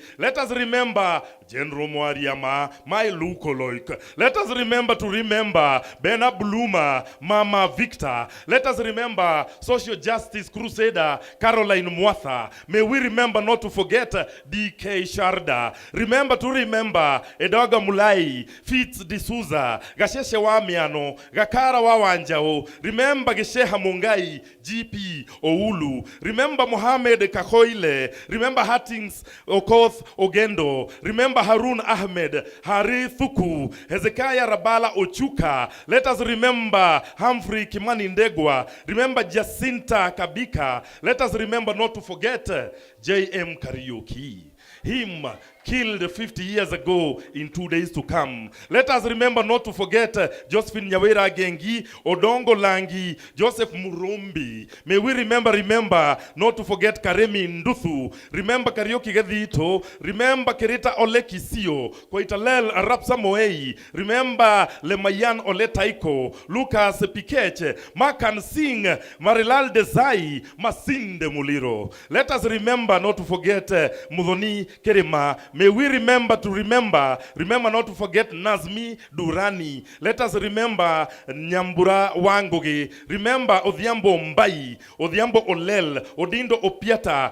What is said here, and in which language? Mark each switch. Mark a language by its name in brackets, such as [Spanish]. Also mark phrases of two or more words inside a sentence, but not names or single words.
[English] Let us remember General Mwariama, my Lukoloik. Let us remember Bena Bluma, Mama Victor. Let us remember Social Justice Crusader Caroline Mwatha. May we remember not to forget D.K. Sharda. Remember Edoga Mulai, Fitz D'Souza, Gasheshe Wamiano, Gakara Wawanjao. Remember Gesheha Mungai, G.P. Oulu. Remember Mohamed Kakoile. Remember Hattings Okoth Ogendo. Remember Harun Ahmed, Hari Thuku, Hezekiah Rabala Ochuka. Let us remember Humphrey Kimani Ndegwa. Remember Jacinta Kabika. Let us remember not to forget J.M. Kariuki. Him killed 50 years ago in 2 days to come. Let us remember not to forget Josephine Nyawera Gengi, Odongo Langi, Joseph Murumbi. May we remember not to forget Karemi Nduthu. Remember Karioki Gadito. Remember Kerita Ole Kisio, Koitalel Arap Samoei. Remember Lemayan Ole Taiko, Lucas Pikeche, Makan Singh, Marilal Desai, Masinde Muliro. Let us remember not to forget Mudhoni Kerema. May we remember not to forget Nazmi Durani. Let us remember Nyambura Wangoge. Remember Odhiambo Mbai, Odhiambo Olel, Odindo Opiata.